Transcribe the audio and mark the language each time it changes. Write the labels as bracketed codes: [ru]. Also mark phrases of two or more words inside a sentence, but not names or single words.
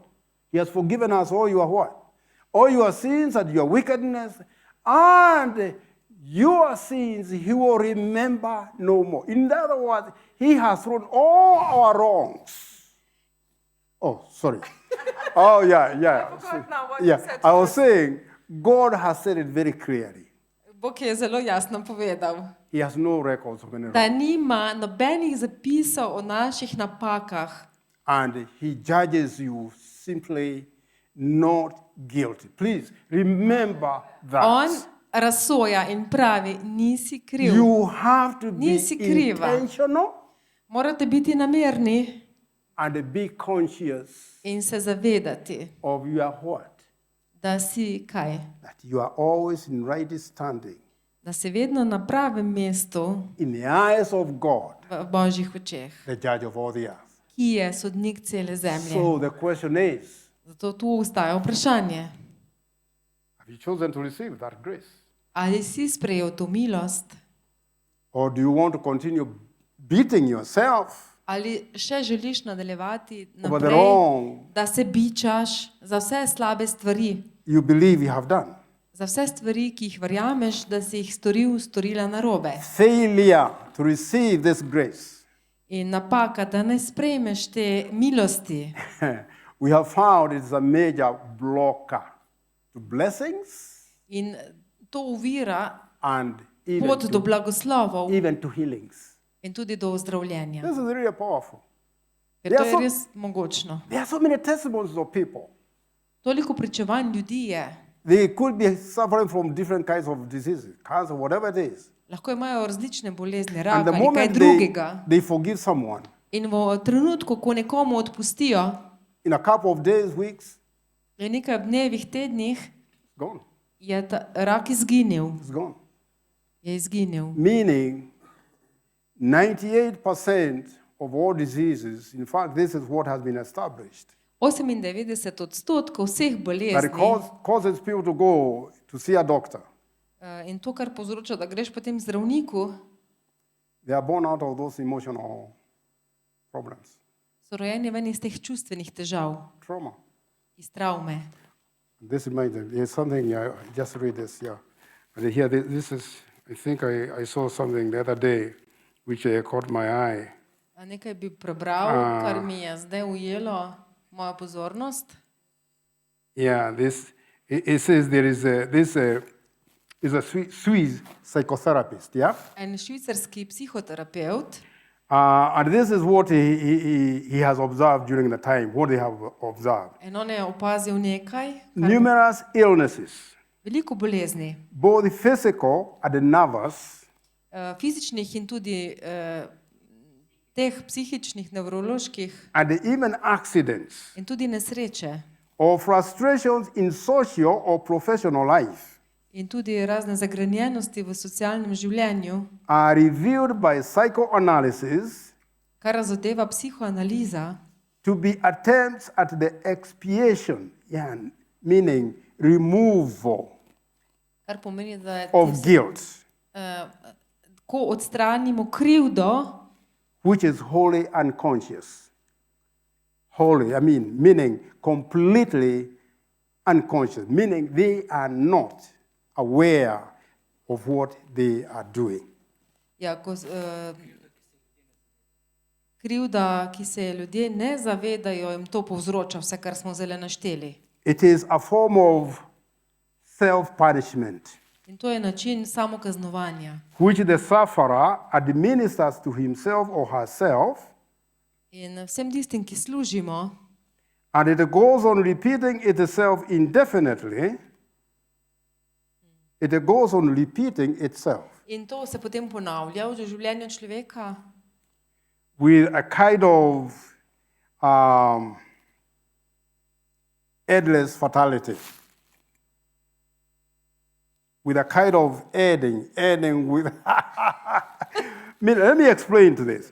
[en] He has forgiven us all your what? All your sins and your wickedness, and your sins he will remember no more. In other words, he has thrown all our wrongs. Oh, sorry. Oh, yeah. I was saying, God has said it very clearly. [sl] Bog je zelo jasno povedal, [en] He has no records of any [sl] da [en] wrong. [sl] nima nobenih zapisov o naših napakah [en] And he judges you simply not guilty. Please remember that. [sl] On razsoja in pravi, nisi kriv. [en] You have to be [sl] Nisi kriva. [en] intentional [sl] Morate biti namerni [en] and be conscious [sl] in se zavedati, [en] of your what? [sl] da si kaj? [en] That you are always in right standing [sl] Da si vedno na pravem mestu [en] in the eyes of God, [sl] v Božjih očeh, [en] the judge of all the earth. [sl] ki je sodnik cele zemlje. [en] So the question is, [sl] Zato tu ustaja vprašanje. [en] have you chosen to receive that grace? [sl] Ali si sprejel to milost? [en] Or do you want to continue beating yourself [sl] Ali še želiš nadaljevati [en] over the [sl] naprej, [en] wrong [sl] da se bičaš za vse slabe stvari, [en] you believe you have done? [sl] za vse stvari, ki jih verjameš, da si jih storila narobe? [en] Failure to receive this grace. [sl] In napaka, da ne sprejmeš te milosti. [en] We have found it's a major blocker to blessings [sl] In to uvira [en] and [sl] pot do blagoslovov [en] even to healings. [sl] in tudi do ozdravljenja. [en] This is really powerful. [sl] Ker to je res mogočno. [en] There are so many testimonies of people. [sl] Toliko pričevanj ljudi je, [en] They could be suffering from different kinds of diseases, cancer, whatever it is. [sl] Lahko imajo različne bolezni, [en] And [sl] rak [en] the [sl] ali kaj [en] moment [sl] drugega. [en] they forgive someone, [sl] In v trenutku, ko nekomu odpustijo, [en] in a couple of days, weeks, [sl] v nekaj dnevih, tednih, [en] it's gone. [sl] je ta rak izginil. [en] It's gone. [sl] Je izginil. [en] Meaning 98% of all diseases, in fact, this is what has been established, [sl] 98% vseh [en] that [sl] bolezni [en] it causes people to go to see a doctor. [sl] in to, kar povzroča, da greš potem k zdravniku, [en] They are born out of those emotional problems, [sl] so rojeni ven iz teh čustvenih težav, [en] trauma. [sl] iz travme. [en] This reminds me, there's something, I just read this, yeah. And here, this is, I think I saw something the other day which caught my eye. [sl] A nekaj bi prebral, kar mi je zdaj ujelo mojo pozornost. [en] Yeah, it says there is a Swiss psychotherapist, yeah? [sl] En švicarski psihoterapevt, [en] And this is what he has observed during the time, what they have observed. [sl] in on je opazil nekaj, [en] Numerous illnesses, [sl] veliko bolezni, [en] both physical and nervous, [sl] fizičnih in tudi teh psihičnih, nevroloških [en] and even accidents, [sl] in tudi nesreče [en] or frustrations in social or professional life [sl] in tudi razne zagrenjenosti v socialnem življenju, [en] are reviewed by psychoanalysis [sl] kar zadeva psihoanaliza, [en] to be attempts at the expiation, yeah, meaning removal [sl] kar pomeni, da je [en] of guilt, [sl] ko odstranimo krivdo, [en] which is wholly unconscious. Wholly, meaning completely unconscious, meaning they are not aware of what they are doing. [sl] ja, krivda, ki se je ljudje ne zavedajo, jim to povzroča vse, kar smo zdaj našteli. [en] It is a form of self-punishment, [sl] In to je način samokaznovanja. [en] which the sufferer administers to himself or herself, [sl] In vsem tistim, ki služimo, [en] and it goes on repeating itself indefinitely. It goes on repeating itself [sl] in to se potem ponavlja v življenju človeka [en] with a kind of endless fatality. With a kind of ending with. Let me explain to this.